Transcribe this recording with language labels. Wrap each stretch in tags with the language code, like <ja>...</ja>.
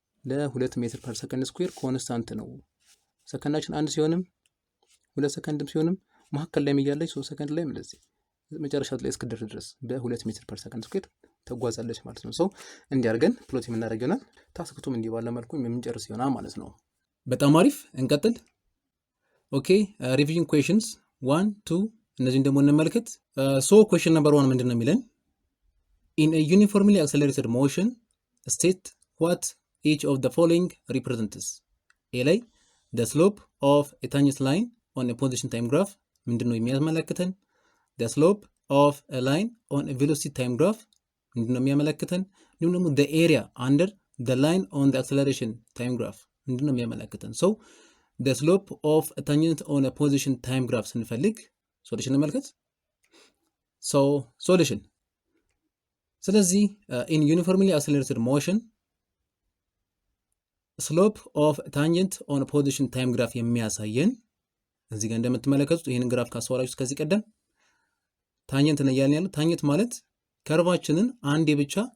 <am>ለ2 ሜትር ፐር ሰከንድ ስኩዌር ኮንስታንት ነው። ሰከንዳችን 1 ሲሆንም 2 ሰከንድም ሲሆንም መሀከል ላይ እያለች 3 ሰከንድ ላይ እንደዚህ መጨረሻ ላይ እስክደርስ ድረስ በ2 ሜትር ፐር ሰከንድ ስኩዌር ተጓዛለች ማለት ነው። እንዲያርገን ፕሎት የምናደርግ ይሆናል። ታስክቱም እንዲህ ባለ መልኩ የምንጨርስ ይሆናል ማለት ነው። በጣም አሪፍ። እንቀጥል። ኦኬ ሪቪዥን ኩዌሽንስ 1 2 እነዚህን ደግሞ እንመልከት። ኩዌሽን ነምበር 1 ምንድን ነው የሚለን?</am> <en>in a uniformly accelerated motion state what each of the following represents።</en> <am>ኤ ላይ</am> <en>the slope of a tangent line on a position time graph</en> <am>ምንድን ነው የሚያመለክተን?</am> <en>the slope of a line on a velocity time graph</en> <am>ምንድን ነው የሚያመለክተን? እንዲሁም ደግሞ</am> <en>the area under the line on the acceleration time graph</en> <am>ምንድን ነው የሚያመለክተን?</am> <en>the slope of a tangent on a position time graph</en> <am>ስንፈልግ ሶሉሽን እንመልከት። ሶሉሽን ስለዚህ</am> <en>in uniformly accelerated motion slope of tangent on a position time graph</en> <am>የሚያሳየን እዚህ ጋር እንደምትመለከቱት ይሄንን ግራፍ ካስተዋላችሁት ከዚህ ቀደም ታንጀንት ነው ያለን ያለው። ታንጀንት ማለት ከርቫችንን አንዴ ብቻ</am>